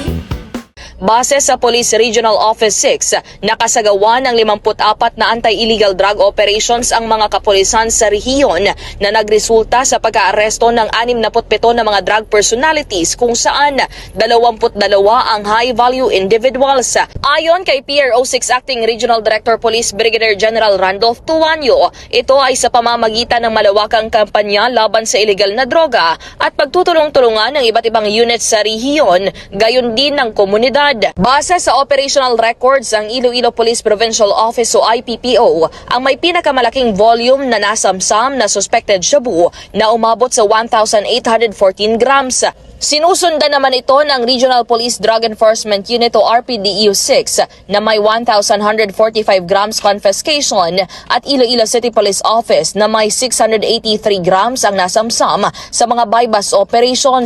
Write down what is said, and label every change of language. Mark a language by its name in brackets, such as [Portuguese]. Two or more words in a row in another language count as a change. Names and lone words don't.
[Filipino] Base sa Police Regional Office 6, nakasagawa ng 54 na [English] anti-illegal drug operations [Filipino] ang mga kapulisan sa rehiyon na nagresulta sa pagka-aresto ng 67 na mga [English] drug personalities [Filipino] kung saan 22 ang [English] high-value individuals. [Filipino] Ayon kay PRO 6 [English] Acting Regional Director Police Brigadier General [Filipino] Randolph Tuanyo, ito ay sa pamamagitan ng malawakang kampanya laban sa illegal na droga at pagtutulong-tulungan ng iba't ibang units sa rehiyon, gayon din ng komunidad. Base sa [English] operational records, [Filipino] ang Iloilo Police Provincial Office o IPPO ang may pinakamalaking volume na nasamsam na suspected shabu na umabot sa 1,814 grams. Sinusundan naman ito ng Regional Police Drug Enforcement Unit o RPDEU 6 na may 1,145 [English] grams confiscation [Filipino] at Iloilo City Police Office na may 683 grams ang nasamsam sa mga [English] bypass operations.